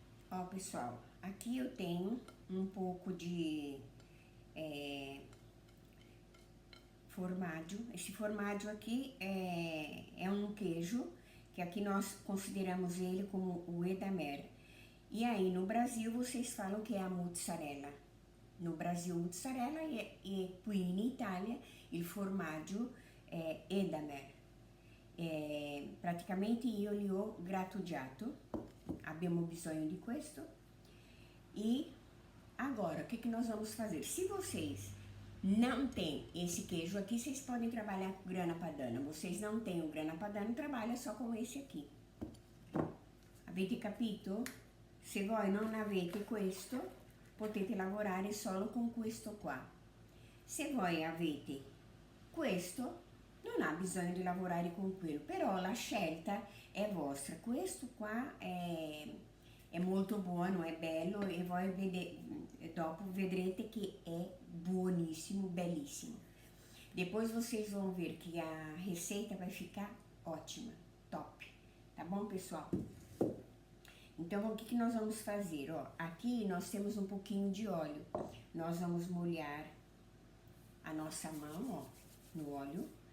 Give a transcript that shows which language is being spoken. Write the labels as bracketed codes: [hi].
[pt] Ó, pessoal, aqui eu tenho um pouco de formaggio. Esse formaggio aqui é um queijo que aqui nós consideramos ele como o Edamer. E aí no Brasil vocês falam que é a mozzarella. [it] No Brasil mozzarella e qui in Italia il formaggio è Edamer. Praticamente io li ho grattugiato, abbiamo bisogno di questo. [pt] E agora, o que nós vamos fazer? Se vocês não têm esse queijo aqui, vocês podem trabalhar com grana padano. Vocês não têm o grana padano, trabalha só com esse aqui. [it] Avete capito? Se voi non avete questo, potete lavorare solo con questo qua. Se voi avete questo, non ha bisogno di lavorare con quello, però la scelta è vostra. Questo qua è molto buono, è bello e voi dopo vedrete che è buonissimo, bellissimo. [pt] Depois vocês vão ver que a receita vai ficar ótima, top, tá bom, pessoal? Então, o que nós vamos fazer? Ó, aqui nós temos um pouquinho de óleo. Nós vamos molhar a nossa mão, ó, no óleo.